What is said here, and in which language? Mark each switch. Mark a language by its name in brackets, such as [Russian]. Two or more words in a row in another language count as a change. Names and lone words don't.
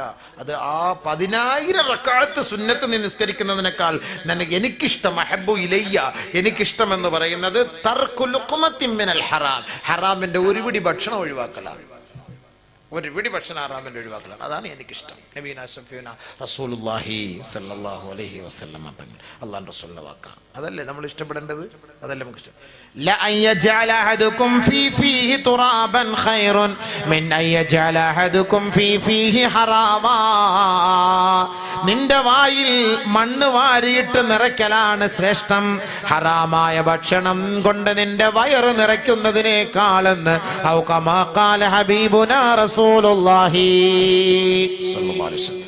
[Malayalam] അത് ആ 10,000 റക്അത്ത് സുന്നത്ത് നിസ്കരിക്കുന്നതിനേക്കാൾ എനിക്കിഷ്ടം, [Arabic] أحب إلي, [Malayalam] എനിക്കിഷ്ടം എന്ന് പറയുന്നത് [Arabic] ترك لقمة من الحرام, [Malayalam] ഹറാമിന്റെ ഒരു പിടി ഭക്ഷണം ഒഴിവാക്കലാണ്. ഒരു പിടി ഭക്ഷണം ഹറാമിന്റെ ഒഴിവാക്കലാണ്, അതാണ് എനിക്കിഷ്ടം. [Arabic] نبينا شفيعنا رسول الله صلى الله عليه وسلم [Malayalam] അല്ലാഹുവിന്റെ റസൂലിന്റെ വാക്കാണ്. അതല്ലേ നമ്മൾ ഇഷ്ടപ്പെടേണ്ടത്, അതല്ലേ നമുക്ക് ഇഷ്ടം. [Arabic] لا أن يجعل أحدكم في فيه ترابا خير من أن يجعل أحدكم في فيه حراما. [Malayalam] നിന്റെ വായിൽ മണ്ണ് വാരിയിട്ട് നിറയ്ക്കലാണ് ശ്രേഷ്ഠം ഹറാമായ ഭക്ഷണം കൊണ്ട് നിന്റെ വയറ് നിറയ്ക്കുന്നതിനേക്കാളെന്ന് [Arabic] أو كما قال حبيبنا رسول الله صلى الله عليه وسلم.